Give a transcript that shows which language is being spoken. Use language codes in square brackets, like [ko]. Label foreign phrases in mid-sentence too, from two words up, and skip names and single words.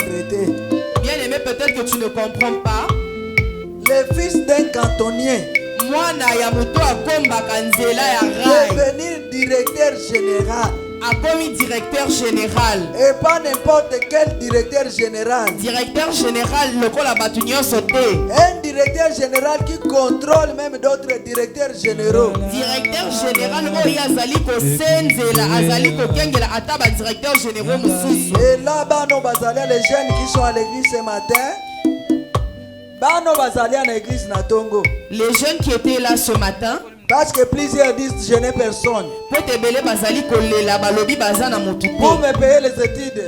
[fr] Bien aimé, peut-être que tu ne comprends pas. Le fils d'un cantonnier devenir directeur général. [ln] Akomi [fr] directeur général. Et pas n'importe quel directeur général. Directeur général, [ln] lokola batu nyonso te. [fr] Un directeur général qui contrôle même d'autres directeurs généraux. Directeur général [ln] oyo azali kosenzela, azali kokengela ata ba [fr] directeur généraux [ln] mosusu. [fr] Et là [ln] bano bazali [fr] les jeunes qui sont à l'église ce matin. [ln] Bano bazali [fr] à l'église [ln] na Tongo. [fr] Les jeunes qui étaient là ce matin. Parce que plusieurs disent je n'ai personne. Pour me payer les études.